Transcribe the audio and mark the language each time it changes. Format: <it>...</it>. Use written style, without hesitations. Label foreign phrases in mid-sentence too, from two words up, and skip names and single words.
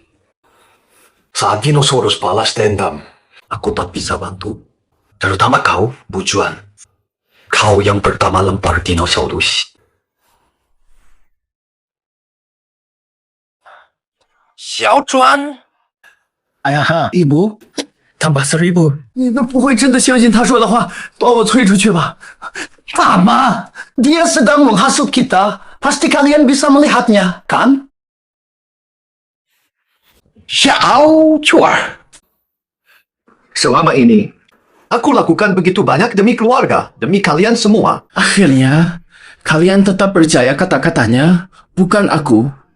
<id>Saat dinosaurus balas dendam, aku tak bisa bantu. Terutama kau, Bujuan. Kau yang pertama lempar dinosaurus. Xiao Chuan, 哎呀哈，Ibu, tambah 1000。</id> <zh>你都不会真的相信他说的话，把我推出去吧？干嘛？</zh> <id>Dia sedang menghasut kita. Pasti kalian bisa melihatnya, kan? Xiao Chuan. Selama ini, aku lakukan begitu banyak demi keluarga, demi kalian semua. Akhirnya, kalian tetap percaya kata-katanya, bukan aku.</id>